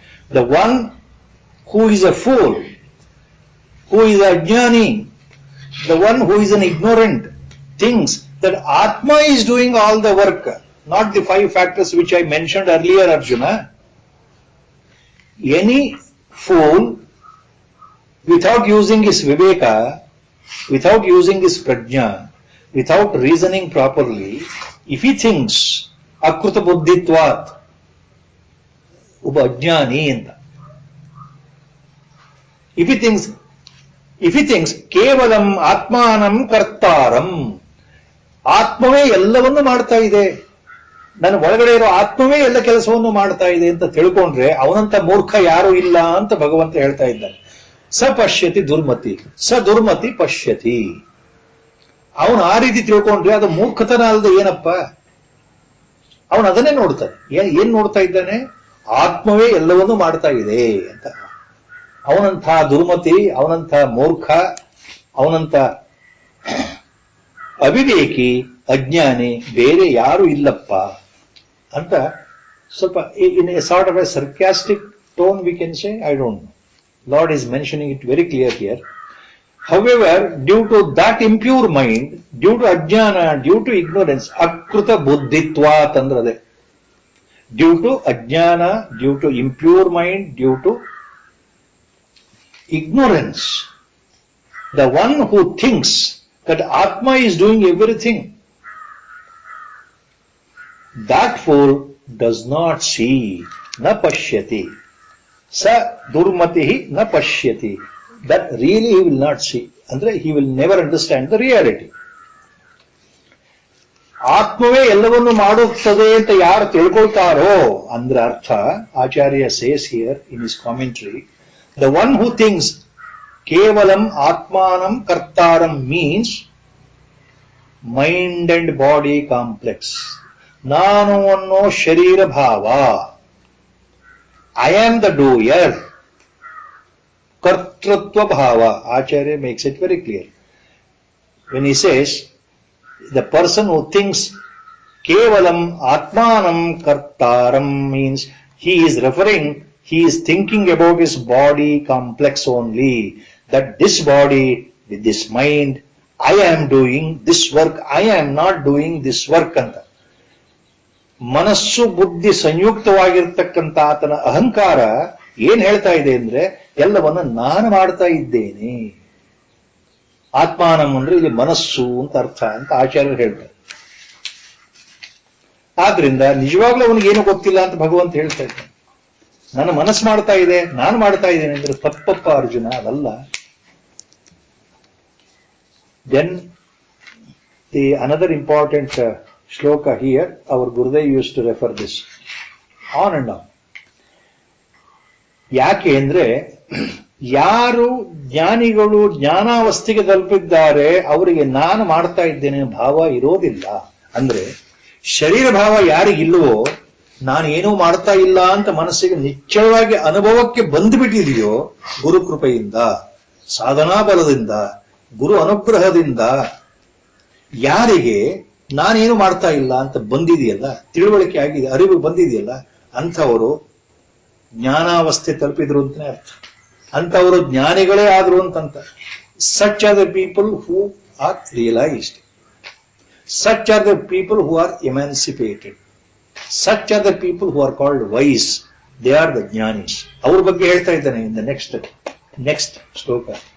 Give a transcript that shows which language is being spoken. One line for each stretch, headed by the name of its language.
English: The one who is a fool, who is ಅಜ್ಞಾನಿ, the one who is an ignorant, things that atma is doing all the work, not the 5 factors which I mentioned earlier, Arjuna. Any fool, without using his viveka, without using his prajna, without reasoning properly, if he thinks
Sanskrit: akruta buddhitvat,
English: uba ajnani anta. If he thinks
Sanskrit: kevalam atmanam kartaram,
Kannada: ಆತ್ಮವೇ ಎಲ್ಲವನ್ನೂ ಮಾಡ್ತಾ ಇದೆ, ನನ್ನ ಒಳಗಡೆ ಇರೋ ಆತ್ಮವೇ ಎಲ್ಲ ಕೆಲಸವನ್ನು ಮಾಡ್ತಾ ಇದೆ ಅಂತ ತಿಳ್ಕೊಂಡ್ರೆ ಅವನಂತ ಮೂರ್ಖ ಯಾರು ಇಲ್ಲ ಅಂತ ಭಗವಂತ ಹೇಳ್ತಾ ಇದ್ದಾನೆ.
Sanskrit: ಸ ಪಶ್ಯತಿ ದುರ್ಮತಿ, ಸ ದುರ್ಮತಿ ಪಶ್ಯತಿ.
Kannada: ಅವನು ಆ ರೀತಿ ತಿಳ್ಕೊಂಡ್ರೆ ಅದು ಮೂರ್ಖತನ ಅಲ್ಲದೆ ಏನಪ್ಪ? ಅವನು ಅದನ್ನೇ ನೋಡ್ತಾನೆ. ಏನ್ ನೋಡ್ತಾ ಇದ್ದಾನೆ? ಆತ್ಮವೇ ಎಲ್ಲವನ್ನೂ ಮಾಡ್ತಾ ಇದೆ ಅಂತ. ಅವನಂಥ ದುರ್ಮತಿ, ಅವನಂಥ ಮೂರ್ಖ, ಅವನಂಥ ಅವಿವೇಕಿ, ಅಜ್ಞಾನಿ ಬೇರೆ ಯಾರು ಇಲ್ಲಪ್ಪ ಅಂತ ಸ್ವಲ್ಪ
English: In a sort of a sarcastic tone we can say, I don't know. Lord is mentioning it very clear here. However, due to that impure mind, due to ajnana, due to ignorance,
Sanskrit: akruta buddhitvat
English: andrade. Due to ajnana, due to impure mind, due to ignorance, the one who thinks that Atma is doing everything, that fool does not see,
Sanskrit: na pashyati. Sa durmatihi na pashyati.
English: That really he will not see. Andre he will never understand the reality.
Kannada: ಆತ್ಮವೇ ಎಲ್ಲವನ್ನು ಮಾಡುತ್ತದೆ ಅಂತ ಯಾರು ತಿಳ್ಕೊಳ್ತಾರೋ ಅಂದ್ರೆ ಅರ್ಥ,
English: Acharya says here in his commentary, the one who thinks
Sanskrit: ಕೇವಲಂ ಆತ್ಮಾನಂ ಕರ್ತಾರಂ
English: Means mind and body complex.
Kannada: ನಾನು ಅನ್ನೋ ಶರೀರ ಭಾವ,
English: I am the doer,
Kannada: ಕರ್ತೃತ್ವ ಭಾವ.
English: Acharya makes it very clear when he says the person who thinks
Sanskrit: kevalam atmanam kartaram
English: means he is thinking about his body complex only, that this body with this mind, I am doing this work, I am not doing this work anta.
Kannada: ಮನಸ್ಸು ಬುದ್ಧಿ ಸಂಯುಕ್ತವಾಗಿರ್ತಕ್ಕಂಥ ಆತನ ಅಹಂಕಾರ ಏನ್ ಹೇಳ್ತಾ ಇದೆ ಅಂದ್ರೆ ಎಲ್ಲವನ್ನ ನಾನು ಮಾಡ್ತಾ ಇದ್ದೇನೆ. ಆತ್ಮಾನಂ ಅಂದ್ರೆ ಇಲ್ಲಿ ಮನಸ್ಸು ಅಂತ ಅರ್ಥ ಅಂತ ಆಚಾರ್ಯರು ಹೇಳ್ತಾರೆ. ಆದ್ರಿಂದ ನಿಜವಾಗ್ಲೂ ಅವನಿಗೆ ಏನು ಗೊತ್ತಿಲ್ಲ ಅಂತ ಭಗವಂತ ಹೇಳ್ತಾ ಇದ್ದಾನೆ. ನನ್ನ ಮನಸ್ಸು ಮಾಡ್ತಾ ಇದೆ, ನಾನು ಮಾಡ್ತಾ ಇದ್ದೇನೆ ಅಂದ್ರೆ ತಪ್ಪಪ್ಪ ಅರ್ಜುನ, ಅದಲ್ಲ.
English: Then the another important shloka here, our Gurudev used to refer this on and on.
Kannada: ಯಾಕೆ ಅಂದ್ರೆ ಯಾರು ಜ್ಞಾನಿಗಳು ಜ್ಞಾನಾವಸ್ಥೆಗೆ ತಲುಪಿದ್ದಾರೆ ಅವರಿಗೆ ನಾನು ಮಾಡ್ತಾ ಇದ್ದೇನೆ ಭಾವ ಇರೋದಿಲ್ಲ. ಅಂದ್ರೆ ಶರೀರ ಭಾವ ಯಾರಿಗಿಲ್ವೋ, ನಾನು ಏನೂ ಮಾಡ್ತಾ ಇಲ್ಲ ಅಂತ ಮನಸ್ಸಿಗೆ ನಿಶ್ಚಯವಾಗಿ ಅನುಭವಕ್ಕೆ ಬಂದುಬಿಟ್ಟಿದೆಯೋ, ಗುರು ಕೃಪೆಯಿಂದ, ಸಾಧನಾ ಬಲದಿಂದ, ಗುರು ಅನುಗ್ರಹದಿಂದ ಯಾರಿಗೆ ನಾನೇನು ಮಾಡ್ತಾ ಇಲ್ಲ ಅಂತ ಬಂದಿದೆಯಲ್ಲ, ತಿಳುವಳಿಕೆ ಆಗಿದೆ, ಅರಿವು ಬಂದಿದೆಯಲ್ಲ, ಅಂಥವರು ಜ್ಞಾನಾವಸ್ಥೆ ತಲುಪಿದ್ರು ಅಂತಲೇ ಅರ್ಥ. ಅಂತವರು ಜ್ಞಾನಿಗಳೇ ಆದ್ರು ಅಂತಂತ.
English: Such are the people who are realized. Such are the people who are emancipated. Such are the people who are called wise. They are the jnanis.
Kannada: ಅವ್ರ ಬಗ್ಗೆ ಹೇಳ್ತಾ ಇದ್ದಾನೆ
English: in the next shloka.